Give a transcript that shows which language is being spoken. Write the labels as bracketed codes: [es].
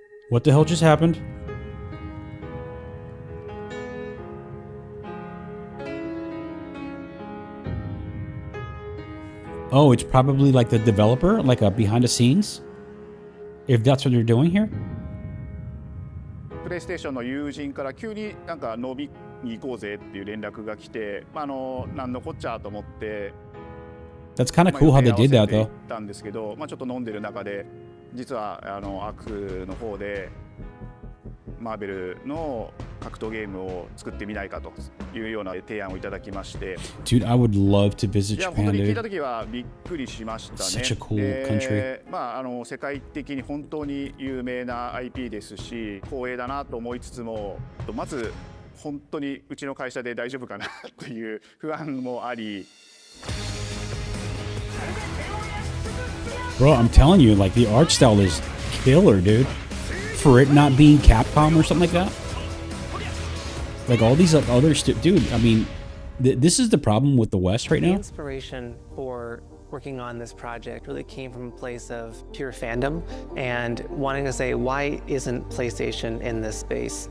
[en] What the hell just happened? Oh, it's probably like the developer, like a behind the scenes? If that's what they're doing here? [ja] プレイステーションの友人から急になんか飲みに行こうぜっていう連絡が来て、なんのこっちゃと思って。 [en] That's kind of cool how they did that though. [ja] たんですけど、ちょっと飲んでる中で、実はアークの方でマーベルの格闘ゲームを作ってみないかというような提案をいただきまして。 [en] Dude, I would love to visit Japan. [ja] いや本当に聞いた時はびっくりしましたね。 [en] Such a cool country. [ja] 世界的に本当に有名な IP ですし、光栄だなと思いつつも、まず本当にうちの会社で大丈夫かなという不安もあり。 [en] Bro, I'm telling you, like the art style is killer, dude. For it not being Capcom or something like that. Like all these other dude, I mean, this is the problem with the West right now. The inspiration for working on this project really came from a place of pure fandom and wanting to say, why isn't PlayStation in this space?